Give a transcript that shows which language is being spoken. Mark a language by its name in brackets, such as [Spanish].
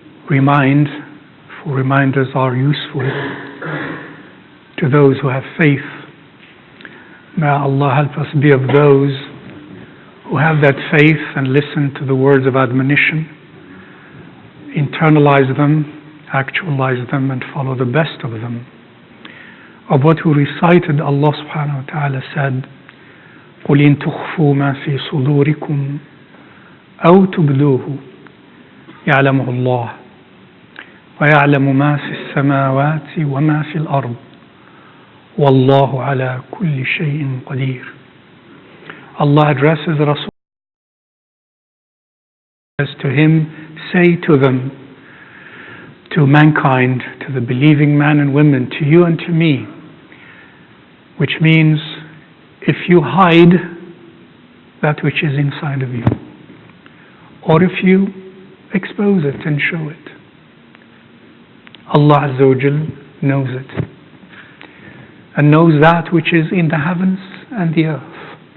[English] Remind, for reminders are useful to those who have faith. May Allah help us be of those who have that faith and listen to the words of admonition, internalize them, actualize them, and follow the best of them. Of what we recited, Allah subhanahu wa ta'ala said, [Arabic] قُلْ إِن تُخْفُوا مَا فِي صُدُورِكُمْ أَوْ تُبْدُوهُ يَعْلَمُهُ اللَّهُ وَيَعْلَمُ مَا فِي السَّمَاوَاتِ وَمَا فِي الْأَرْضِ وَاللَّهُ عَلَى كُلِّ شَيْءٍ قَدِيرٌ. [English] Allah addresses Rasul as to him, say to them, to mankind, to the believing man and women, to you and to me, which means if you hide that which is inside of you, or if you expose it and show it, Allah Azza wa Jal knows it, and knows that which is in the heavens and the earth.